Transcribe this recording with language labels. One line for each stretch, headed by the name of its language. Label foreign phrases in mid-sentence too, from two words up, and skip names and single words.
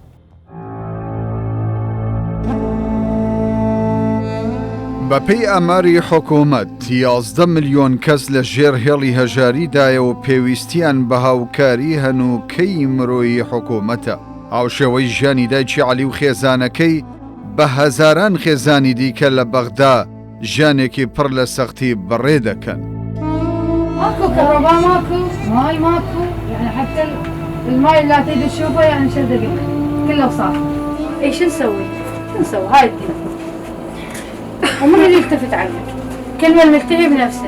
Central Kurdish: بەپێی ئاماری حکوومەت 11 ملیۆن کەس لە ژێر هێڵی هەژاریدایە و پێویستیان بە هاوکاری هەنووکەی مرۆیی حکوومەتە. هاوشێوەی ژیانی دایکی عەلی و خێزانەکەی بە هەزاران خێزانی دیکە لە بەغدا ژیانێکی پڕ لە سەختی بەڕێ دەکەن.
Arabic: ماكو كهرباء، ماكو ماي، ماكو يعني حتى الماي اللي تريد تشوفه يعني شو دقيق كله صار. ايش نسوي؟ شو نسوي؟ هاي الدنيا ومن اللي يلتفت عنك؟ كل من ملتهي بنفسه.